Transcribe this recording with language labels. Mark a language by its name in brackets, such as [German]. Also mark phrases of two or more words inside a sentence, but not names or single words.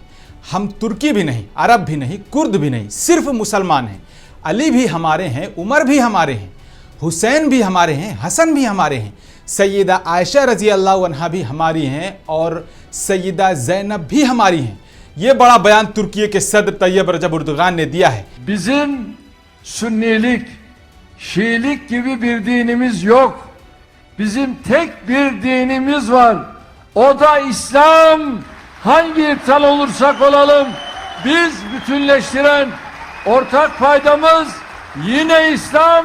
[Urdu] ہم ترکی بھی نہیں، عرب بھی نہیں، کرد بھی نہیں، صرف مسلمان ہیں. علی بھی ہمارے ہیں، عمر بھی ہمارے ہیں، حسین بھی ہمارے ہیں، حسن بھی ہمارے ہیں، سیدہ عائشہ [Arabic] رضي الله عنها [Urdu] بھی ہماری ہیں اور سیدہ زینب بھی ہماری ہیں. یہ بڑا بیان ترکی کے صدر طیب رجب اردوغان نے دیا ہے. [Turkish] Bizim Sünnilik, Şiilik gibi bir dinimiz yok. Bizim tek bir dinimiz var. O da İslam. Hangi ırktan olursak olalım, biz bütünleştiren ortak paydamız yine İslam.